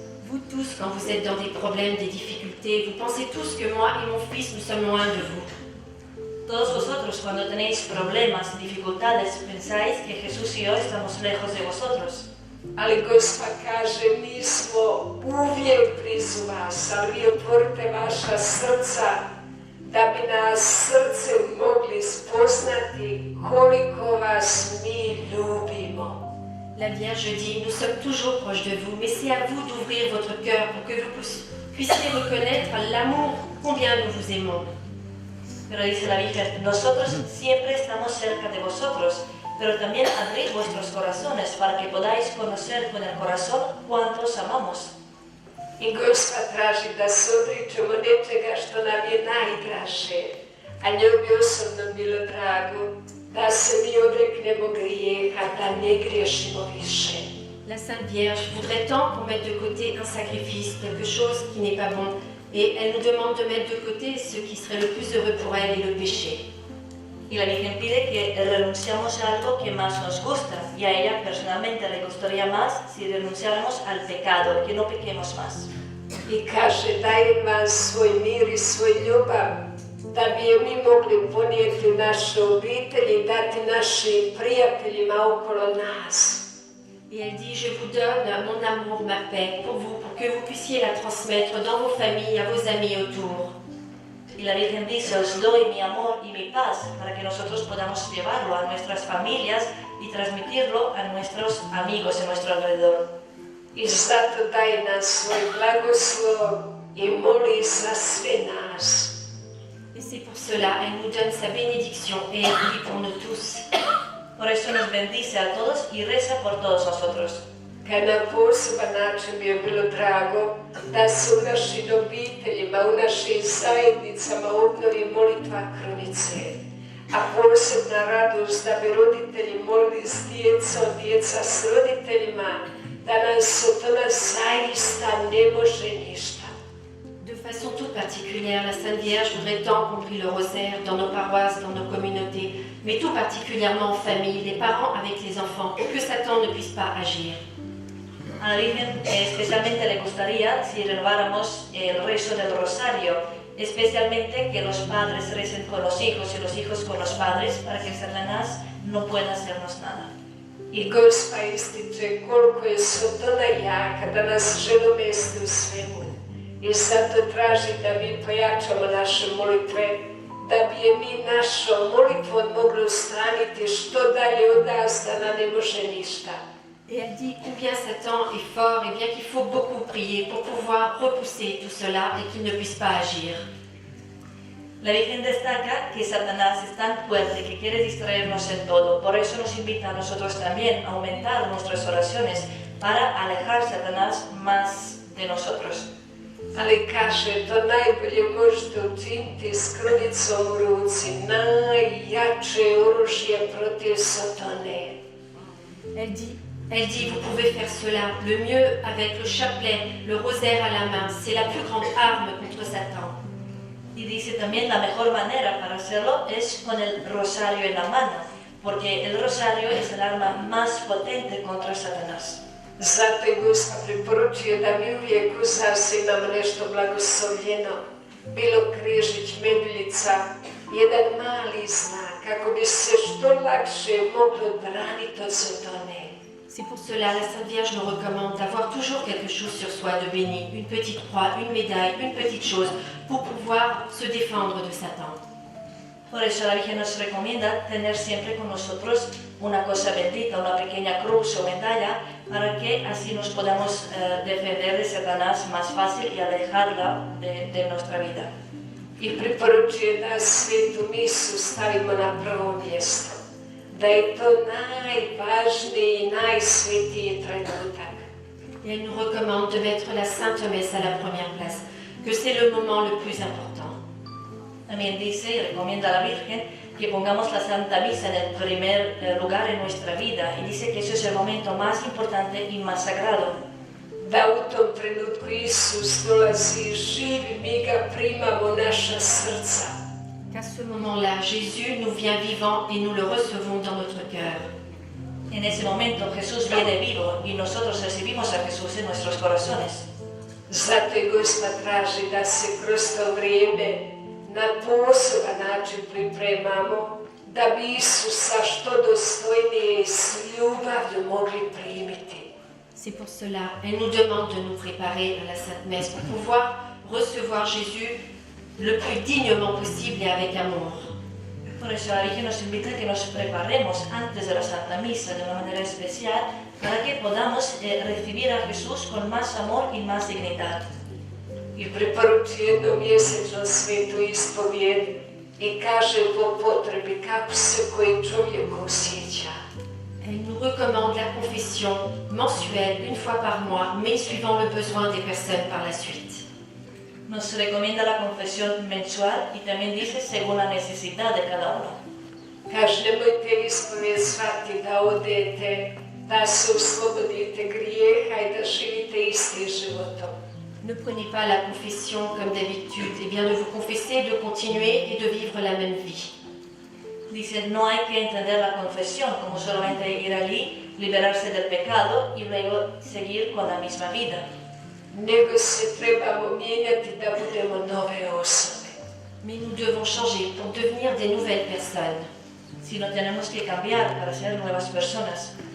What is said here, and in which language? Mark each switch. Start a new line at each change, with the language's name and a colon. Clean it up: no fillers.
French: vous tous, quand vous êtes dans des problèmes, des difficultés, vous pensez tous que moi et mon fils, nous sommes loin de vous.
Spanish: Todos vosotros cuando tenéis problemas, dificultades, pensáis que Jesús y yo estamos lejos de vosotros.
Croatian: Ali Gospa kaže, mi smo uvijek blizu vas, ali vi otvorite vaša srca da bi nas srce mogli spoznati koliko vas mi ljubimo.
French: La Vierge dit, nous sommes toujours proches de vous, mais c'est à vous d'ouvrir votre cœur pour que vous puissiez reconnaître l'amour, combien nous vous aimons.
Spanish: Pero dice la Virgen, nosotros siempre estamos cerca de vosotros, pero también abrid vuestros corazones para que podáis conocer con el corazón cuánto os amamos.
Croatian: I Gospa traži da se odričemo nečega što nam je najdraže, a njoj bi osobno bilo drago da se mi odreknemo grijeha, da ne griješimo više.
French: La Sainte Vierge voudrait tant qu'on mette de côté un sacrifice, quelque chose qui n'est pas bon, et elle nous demande de mettre de côté ce qui serait le plus heureux pour elle et le péché.
Spanish: Y la Virgen pide que renunciamos a algo que más nos gusta, y a ella personalmente le gustaría más si renunciáramos al pecado, que no pequemos más.
Croatian: I kaže, dajem vam svoj mir i svoj ljubav, da bi je mi mogli ponijeti u naše obitelji i dati našim prijateljima okolo nas.
French: Et elle dit, je vous donne mon amour, ma paix pour vous, pour que vous puissiez la transmettre dans vos familles, à vos amis autour.
Spanish: Y la Virgen dice, os doy mi amor y mi paz para que nosotros podamos llevarlo a nuestras familias y transmitirlo a nuestros amigos en nuestro alrededor.
Croatian: I zato daje nam svoj blagoslov i moli za sve nas.
French: Et c'est pour cela, elle nous donne sa bénédiction et elle prie pour nous tous.
Spanish: Por eso nos bendice a todos y reza por todos nosotros.
Croatian: Kad na poseban način mi je bilo drago da se u našim obiteljima, u našim zajednicama obnovi molitva krunice. A posebna radost da bi roditelji molili s djecom, djeca s roditeljima, da nas od toga zaista ne može ništa.
French: De façon toute particulière, la Sainte Vierge voudrait tant qu'on prie le rosaire dans nos paroisses, dans nos communautés, mais tout particulièrement en famille, les parents avec les enfants, pour que Satan ne puisse pas agir.
Spanish: A la Virgen especialmente le gustaría si renováramos el rezo del rosario, especialmente que los padres recen con los hijos y los hijos con los padres para que Satanás no pueda hacernos nada.
Croatian: I Gospa ističe koliko je Sotona jaka da nas želi umesti u svemu. I zato traži da mi pojačamo naše molitve, da bi je mi našom molitvom mogli ustraniti što dalje od nas da nam ne može ništa.
French: Et elle dit combien Satan est fort et bien qu'il faut beaucoup prier pour pouvoir repousser tout cela et qu'il ne puisse pas agir.
Spanish: La Virgen destaca que Satanás es tan fuerte que quiere distraernos en todo, por eso nos invita a nosotros también a aumentar nuestras oraciones para alejar a Satanás más de nosotros.
Croatian: Ali kaže, to najbolje možete učiniti s krunicom u ruci, najjače oružje protiv Satane.
French: Elle dit, vous pouvez faire cela le mieux avec le chapelet, le rosaire à la main. C'est la plus grande arme contre Satan.
Spanish: Y dice también la mejor manera para hacerlo es con el rosario en la mano, porque el rosario es el arma más potente contra Satanás.
Croatian: Zato je Gospa preporučuje da mi uvijek uz nas imamo nešto blagoslovljeno, bilo križić, meduljica, jedan mali znak, kako bi se što lakše moglo braniti od Satane.
French: C'est pour cela la Sainte Vierge nous recommande d'avoir toujours quelque chose sur soi de béni, une petite croix, une médaille, une petite chose, pour pouvoir se défendre de Satan.
Spanish: Por eso la Virgen nos recomienda tener siempre con nosotros una cosa bendita, una pequeña cruz o medalla, para que así nos podamos defender de Satanás más fácil y alejarla de nuestra vida.
Croatian: I preporučuje da svetu misu stavimo na prvo mjesto, da je to najvažniji i najsvetiji trenutak.
French: Et elle nous recommande de mettre la Sainte Messe à la première place, que c'est le moment le plus important.
Spanish: También dice y recomienda a la Virgen que pongamos la Santa Misa en el primer lugar en nuestra vida y dice que eso es el momento más importante y más sagrado.
Croatian: Da u tom trenutku Isus dolazi i živi, mi ga primamo u naša srca.
French: Qu'à ce moment-là, Jésus nous vient vivant et nous le recevons dans notre cœur.
Spanish: En ese momento Jesús viene vivo y nosotros recibimos a Jesús en nuestros corazones.
Croatian: Zato je Gospa traži da se kroz to vrijeme na poseban način pripremamo, da bi Isusa što dostojnije i s ljubavlju mogli primiti.
French: C'est pour cela, elle nous demande de nous préparer à la Sainte Messe pour pouvoir recevoir Jésus le plus dignement possible et avec amour.
Spanish: Por eso la Virgen nos invita a que nos preparemos antes de la Santa Misa de una manera especial para que podamos recibir a Jesús con más amor y más dignidad.
Croatian: I preporučuje jednomjesečno svetu ispovijed i kaže po potrebi kako se koji čovjek osjeća.
French: Elle nous recommande la confession mensuelle, une fois par mois, mais suivant le besoin des personnes par la suite.
Spanish: Nos recomienda la confesión mensual y también dice según la necesidad de cada uno.
Croatian: Kaže, nemojte ispovijed zvati da odete, da se oslobodite grijeha i da živite istim životom.
French: Ne prenez pas la confession comme d'habitude, et bien de vous confesser, de continuer et de vivre la même vie.
Spanish: Dice, no hay que entender la confesión como solamente ir allí, liberarse del pecado y luego seguir con la misma vida.
Croatian: Nego se trebamo mijenjati da budemo nove osobe.
French: Mais nous devons changer pour devenir des nouvelles personnes.
Spanish: sino tenemos que cambiar para ser nuevas personas.